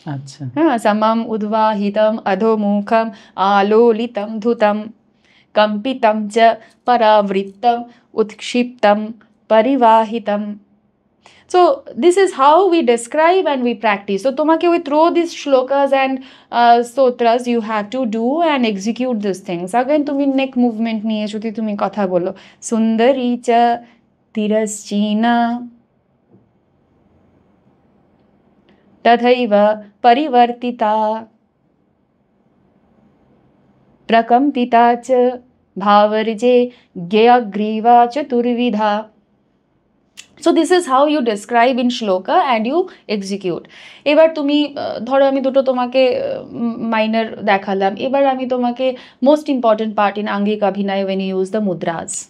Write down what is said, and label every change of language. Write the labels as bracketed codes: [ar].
[sa] আচ্ছা, হ্যাঁ, সমম উদ্বাহিতম অধোমুখম আলোলিতম ধুতম কম্পিতম চ পরাবৃত্তম উৎক্ষিপ্তম পরিবাহিতম. [en] So this is how we describe and we practice. So tomake we throw these shlokas and stotras you have to do and execute these things. [sa] Again [bn] tumi neck movement niye jodi tumi kotha bolo, [sa] sundari cha tiraschina tathaiva parivartita prakampita cha bhavarje gyagriva chaturvidha. [en] So this is how you describe in shloka and you execute. [bn] এবার তুমি ধরো আমি দুটো তোমাকে minor দেখালাম, এবার আমি তোমাকে [en] most important part in angik abhinay when you use the mudras.